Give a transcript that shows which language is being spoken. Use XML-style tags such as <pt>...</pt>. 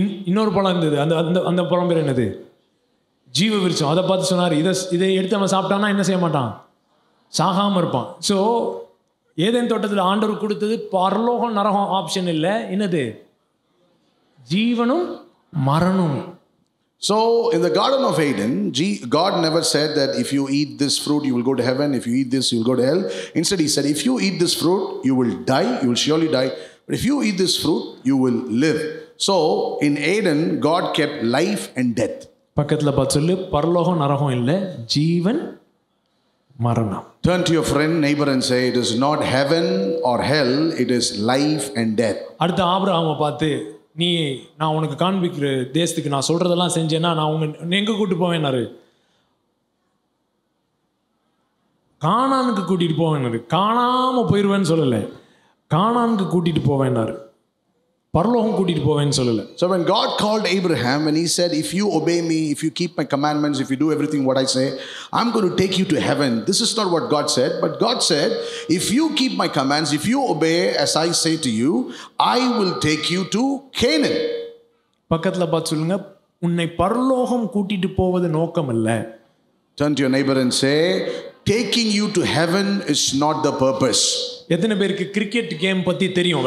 <ta>இன்னொரு பழம் இருந்தது, அந்த பழம் பேர் என்னது? ஜீவ விருட்சம். அதை பார்த்து சொன்னார், இதை எடுத்து அவன் சாப்பிட்டான்னா என்ன செய்ய மாட்டான்? சாகாம இருப்பான். ஸோ ஏதேன் தோட்டத்தில் ஆண்டவர் கொடுத்தது பரலோகம் நரகம் ஆப்ஷன் இல்லை, என்னது? ஜீவனும் மரணம்.</ta> <en>So in the Garden of Eden, God never said that if you eat this fruit, you will go to heaven. If you eat this, you will go to hell. Instead, he said, if you eat this fruit, you will die. You will surely die. But if you eat this fruit, you will live. So in Eden, God kept life and death.</en> <ta>பக்கத்தில் பார்த்து சொல்லு, பரலோகம் நரகம் இல்லை, ஜீவன் மரணம்.</ta> <en>Turn to your friend, neighbor and say, it is not heaven or hell, it is life and death.</en> <ta>அடுத்து ஆபிரகாமை பார்த்து நான் உனக்கு காண்பிக்கிற தேசத்துக்கு நான் சொல்றதெல்லாம் செஞ்சேன்னா நான் உங்க எங்க கூட்டு போவேன்னாரு, கானானுக்கு கூட்டிட்டு போவேன்னாரு. காணாம போயிடுவேன்னு சொல்லலை, கானானுக்கு கூட்டிட்டு போவேன்னாரு. பரலோகம் கூட்டிட்டு போவேன்னு சொல்லலை.</ta> <en>So when God called Abraham, when he said, if you obey me, if you keep my commandments, if you do everything what I say, I'm going to take you to heaven. This is not what God said, but God said, if you keep my commands, if you obey as I say to you, I will take you to Canaan.</en> <ta>பக்கத்துல பார்த்து சொல்லுங்க, உன்னை பரலோகம் கூட்டிட்டு போவது நோக்கம் அல்ல.</ta> <en>Turn to your neighbor and say, taking you to heaven is not the purpose.</en> <ta>எத்தனை பேருக்கு கிரிக்கெட் கேம் பத்தி தெரியும்?</ta>